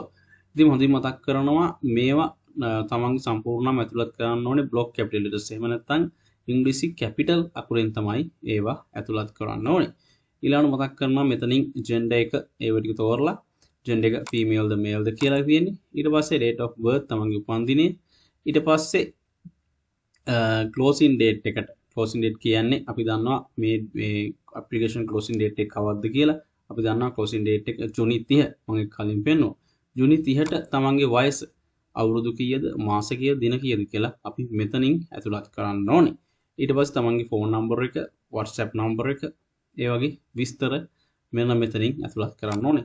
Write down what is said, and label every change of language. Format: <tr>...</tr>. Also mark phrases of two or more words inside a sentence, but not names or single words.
<si>ඉතින් හොඳින් මතක් කරනවා මේවා තමන්ගේ සම්පූර්ණම ඇතුළත් කරන්න ඕනේ</si> <en>block capital letters.</en> <si>එහෙම නැත්නම් ඉංග්‍රීසි කැපිටල් අකුරෙන් තමයි ඒවා ඇතුළත් කරන්න ඕනේ. ඊළඟට මතක් කරනවා මෙතනින් ජෙන්ඩර් එක ඒව ටික තෝරලා ජෙන්ඩර් එක ෆීමේල්ද මේල්ද කියලා කියන්නේ. ඊට පස්සේ</si> <en>date of birth</en> <si>තමන්ගේ උපන්දිනය. ඊට පස්සේ</si> <en>closing date</en> <si>එකට</si> <en>closing date</en> <si>කියන්නේ අපි දන්නවා මේ</si> <en>application closing date</en> <si>එක කවද්ද කියලා. අපි දන්නවා</si> <en>closing date</en> <si>එක ජූනි 30 මම කලින් පෙන්නුවා. ජූනි 30ට තමන්ගේ වයස අවුරුදු කීයද මාස කීයද දින කීයද කියලා අපි මෙතනින් ඇතුළත් කරන්න ඕනේ. ඊට පස්සේ තමන්ගේ</si> <en>phone number</en> <si>එක</si> <en>WhatsApp number</en> <si>එක ඒ වගේ විස්තර මෙන්න මෙතනින් ඇතුළත් කරන්න ඕනේ.</si>